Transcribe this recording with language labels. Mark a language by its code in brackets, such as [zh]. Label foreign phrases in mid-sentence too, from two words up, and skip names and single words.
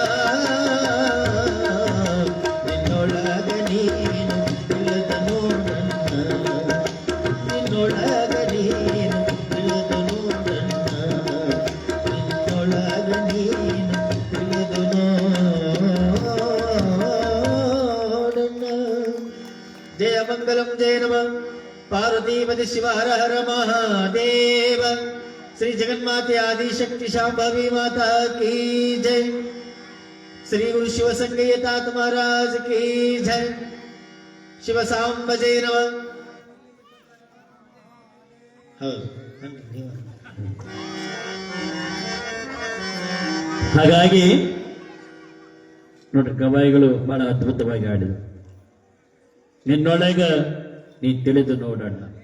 [kn] ನಿನ್ನೊಳಗ ನೀನು ಇಲ್ಲದ ನೋಡಣ್ಣ ನಿನ್ನೊಳಗ ನೀನು ಇಲ್ಲದ ನೋಡಣ್ಣ ನಿನ್ನೊಳಗ ನೀನು ಇಲ್ಲದ ನೋಡಣ್ಣ ಜಯ ಮಂಗಲಂ ಜಯ ನಮಃ [hi] पार्वतीपति शिव हर हर महादेव श्री जगन्माते आदिशक्ति शांभवी माता की जय श्री गुरु शिव संगय तात महाराज की जय शिव सांब जय नमः [kn] ಹಾಗಾಗಿ ನೋಡ್ರಿ ಗವಾಯಿಗಳು ಬಹಳ ಅದ್ಭುತವಾಗಿ ಆಡಿದರು. ನಿನ್ನೊಳಗ ನೀ ತಿಳಿದು ನೋಡೋಣ.